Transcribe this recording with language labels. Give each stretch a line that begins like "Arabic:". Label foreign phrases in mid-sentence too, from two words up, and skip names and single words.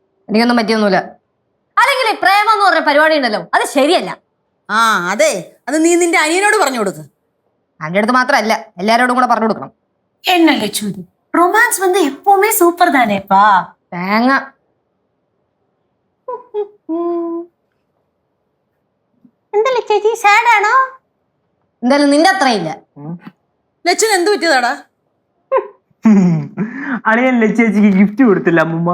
Malayalam: എനിക്കൊന്നും പറ്റിയൊന്നുമില്ല. അല്ലെങ്കിൽ പ്രേമം എന്ന് പറഞ്ഞ പരിപാടി ഉണ്ടല്ലോ, അത് ശരിയല്ല. ആ അതെ, അത് നീ നിന്റെ അനിയനോട് പറഞ്ഞു കൊടുക്ക്. എൻ്റെ അടുത്ത് മാത്രമല്ല, എല്ലാരോടും കൂടെ പറഞ്ഞു കൊടുക്കണം.
Tamil: என்ன லட்சு இது ரொமான்ஸ் வந்து எப்பவுமே சூப்பர் தானேப்பா.
Malayalam: തേങ്ങ. എന്താ ചേച്ചി സാഡ് ആണോ? എന്തായാലും നിന്റെ അത്രയില്ല. ലച്ചുന് എന്ത് പറ്റിയതാടാ? അളിയൻ ലച്ചേച്ചിക്ക് ഗിഫ്റ്റ് കൊടുത്തില്ല അമ്മൂമ്മ.